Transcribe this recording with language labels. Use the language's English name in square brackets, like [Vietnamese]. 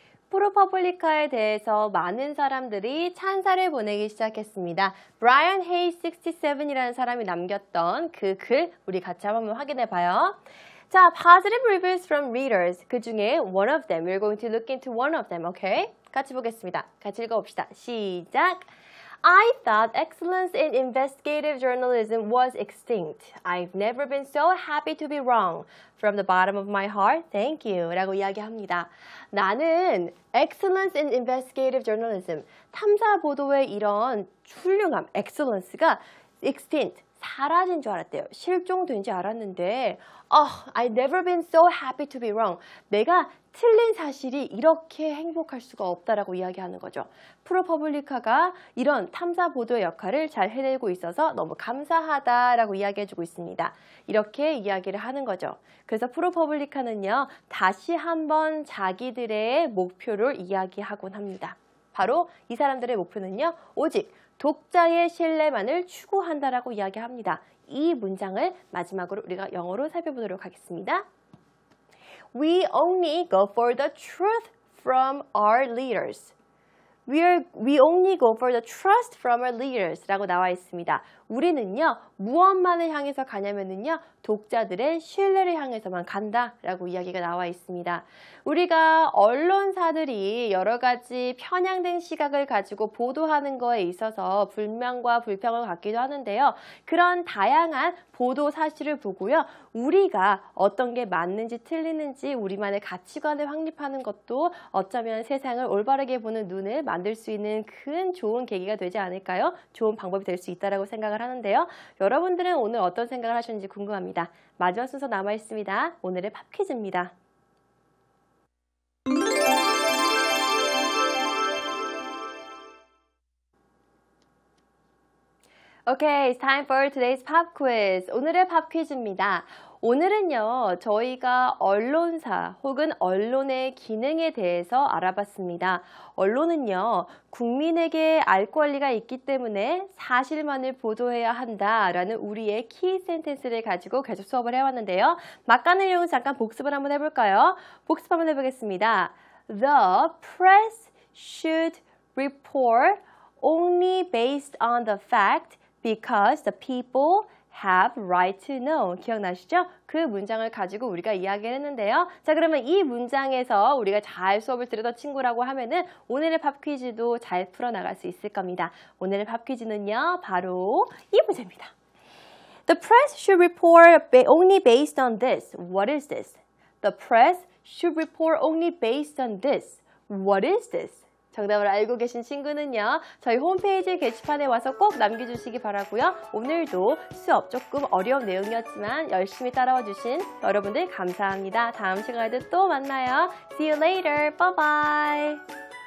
[Korean] 프로퍼블리카에 대해서 많은 사람들이 찬사를 보내기 시작했습니다. 브라이언 헤이스 67이라는 사람이 남겼던 그 글 우리 같이 한번 확인해 봐요. 자, [English] positive reviews from readers. [Korean] 그 중에 [English] one of them. We're going to look into one of them. [Korean] Okay? 같이 보겠습니다. 같이 읽어봅시다. 시작! [English] I thought excellence in investigative journalism was extinct. I've never been so happy to be wrong. From the bottom of my heart, thank you. [Korean] 라고 이야기합니다. 나는 [English] excellence in investigative journalism, [Korean] 탐사 보도의 이런 훌륭함, [English] excellence가 extinct, [Korean] 사라진 줄 알았대요. 실종된 줄 알았는데 [English] I've never been so happy to be wrong. [Korean] 내가 틀린 사실이 이렇게 행복할 수가 없다라고 이야기하는 거죠. 프로퍼블리카가 이런 탐사 보도의 역할을 잘 해내고 있어서 너무 감사하다라고 이야기해주고 있습니다. 이렇게 이야기를 하는 거죠. 그래서 프로퍼블리카는요, 다시 한번 자기들의 목표를 이야기하곤 합니다. 바로 이 사람들의 목표는요, 오직 독자의 신뢰만을 추구한다라고 이야기합니다. 이 문장을 마지막으로 우리가 영어로 살펴보도록 하겠습니다. [English] We only go for the truth from our leaders. We only go for the trust from our leaders [Korean] 라고 나와 있습니다. 우리는요, 무엇만을 향해서 가냐면요, 독자들의 신뢰를 향해서만 간다 라고 이야기가 나와 있습니다. 우리가 언론사들이 여러 가지 편향된 시각을 가지고 보도하는 거에 있어서 불만과 불평을 갖기도 하는데요. 그런 다양한 보도 사실을 보고요, 우리가 어떤 게 맞는지 틀리는지 우리만의 가치관을 확립하는 것도 어쩌면 세상을 올바르게 보는 눈을 만들 수 있는 큰 좋은 계기가 되지 않을까요? 좋은 방법이 될 수 있다고 생각을 하는데요. 여러분들은 오늘 어떤 생각을 하셨는지 궁금합니다. 마지막 순서 남아 있습니다. 오늘의 팝 퀴즈입니다. [English] Okay, it's time for today's pop quiz. [Korean] 오늘의 팝 퀴즈입니다. 오늘은요, 저희가 언론사 혹은 언론의 기능에 대해서 알아봤습니다. 언론은요, 국민에게 알 권리가 있기 때문에 사실만을 보도해야 한다라는 우리의 키 센텐스를 가지고 계속 수업을 해왔는데요. 막간을 이용해서 잠깐 복습을 한번 해볼까요? 복습 한번 해보겠습니다. [English] The press should report only based on the fact because the people have right to know. [Korean] 기억나시죠? 그 문장을 가지고 우리가 이야기를 했는데요. 자, 그러면 이 문장에서 우리가 잘 수업을 들었던 친구라고 하면은 오늘의 팝 퀴즈도 잘 풀어나갈 수 있을 겁니다. 오늘의 팝 퀴즈는요, 바로 이 문제입니다. [English] The press should report only based on this. What is this? The press should report only based on this. What is this? [Korean] 정답을 알고 계신 친구는요, 저희 홈페이지 게시판에 와서 꼭 남겨주시기 바라고요. 오늘도 수업 조금 어려운 내용이었지만 열심히 따라와 주신 여러분들 감사합니다. 다음 시간에도 또 만나요. [English] See you later. Bye bye.